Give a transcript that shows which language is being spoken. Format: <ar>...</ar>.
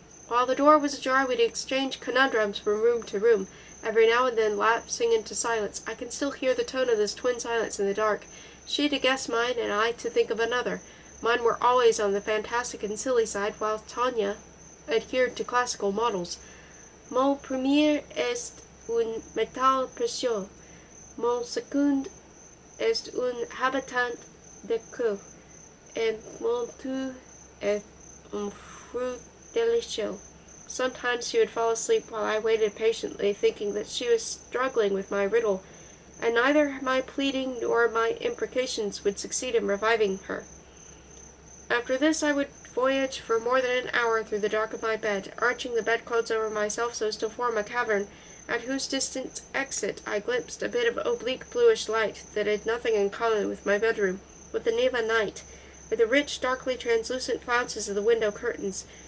<en>While the door was ajar, we'd exchange conundrums from room to room, every now and then lapsing into silence. I can still hear the tone of this twin silence in the dark, she to guess mine, and I to think of another. Mine were always on the fantastic and silly side, while Tanya adhered to classical models.</en> <fr>Mon premier est un métal précieux. Mon second est un habitant de queue. And mon tout est un fruit délicieux.</fr> <en>Sometimes she would fall asleep while I waited patiently, thinking that she was struggling with my riddle, and neither my pleading nor my imprecations would succeed in reviving her. After this I would voyage for more than an hour through the dark of my bed, arching the bedclothes over myself so as to form a cavern, at whose distant exit I glimpsed a bit of oblique bluish light that had nothing in common with my bedroom, with the Neva night, with the rich, darkly translucent flounces of the window curtains.</en>